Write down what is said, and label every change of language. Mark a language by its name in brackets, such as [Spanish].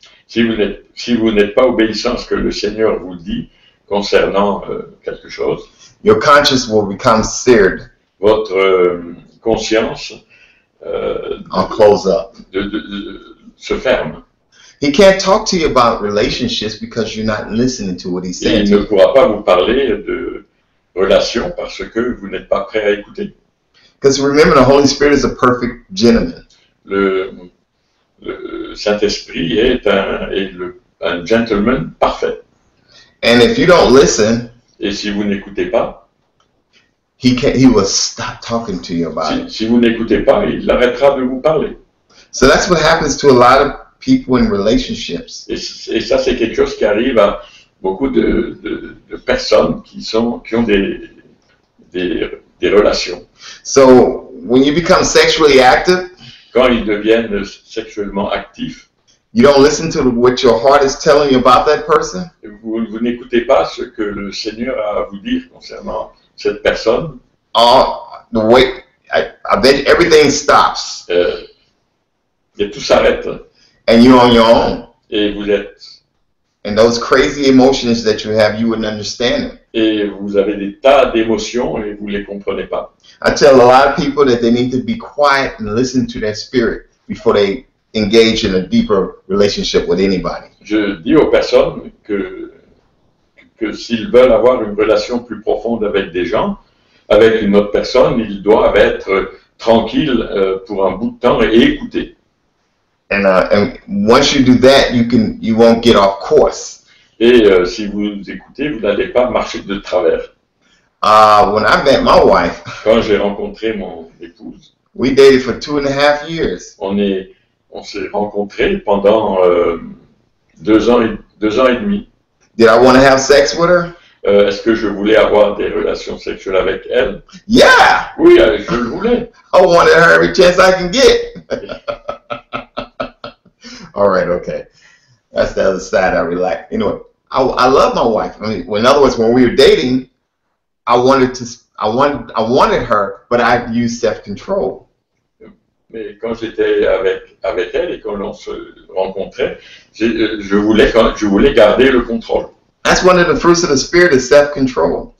[French] Si vous n'êtes pas obéissant à ce que le Seigneur vous dit concernant quelque chose, [English] your conscience will become seared [French] votre conscience [English] or close up. [French] se ferme. [English] He can't talk to you about relationships because you're not listening to what he's [French] Et [English] saying [French] il [English] to [French] ne [English] you. [French] pourra pas vous parler de relations parce que vous n'êtes pas prêt à écouter. [English] Because remember, the Holy Spirit is a perfect gentleman. [French] Le Saint-Esprit est un gentleman parfait. [English] And if you don't listen, [French] Et si vous n'écoutez pas, [English] he will stop talking to you about it. [French] si vous n'écoutez pas, il arrêtera de vous parler. [English] So that's what happens to a lot of people in relationships. [French] Et ça, c'est quelque chose qui arrive à beaucoup de personnes qui ont des relations. [English] So when you become sexually active, [French] Quand ils deviennent sexuellement actifs, [English] you don't listen to what your heart is telling you about that person. [French] vous n'écoutez pas ce que le Seigneur a à vous dire concernant cette personne. [English] The way I bet everything stops, [French] Et tout s'arrête. [English] and you're on your own. [French] Et vous êtes [English] And those crazy emotions that you have, you wouldn't understand them. [French] et vous avez des tas d'émotions et vous les comprenez pas. [English] I tell a lot of people that they need to be quiet and listen to their spirit before they engage in a deeper relationship with anybody. [French] Je dis aux personnes que s'ils veulent avoir une relation plus profonde avec des gens, avec une autre personne, ils doivent être tranquilles pour un bout de temps et écouter. [English] And once you do that, you won't get off course. [French] Et si vous écoutez, vous n'allez pas marcher de travers. [English] When I met my wife, [French] Quand j'ai rencontré mon épouse, [English] we dated for 2.5 years. [French] on s'est rencontrés pendant 2 ans et demi. [English] Did I want to have sex with her? [French] Est-ce que je voulais avoir des relations sexuelles avec elle? [English] Yeah, [French] Oui, je le voulais. [English] I wanted her every chance I can get. All right, okay. That's the other side I relax. Anyway, I love my wife. I mean, in other words, when we were dating, I wanted her, but I used self-control. [French] Mais quand j'étais avec elle et quand on se rencontrait, je voulais garder le contrôle. [English] That's one of the fruits of the spirit is self-control.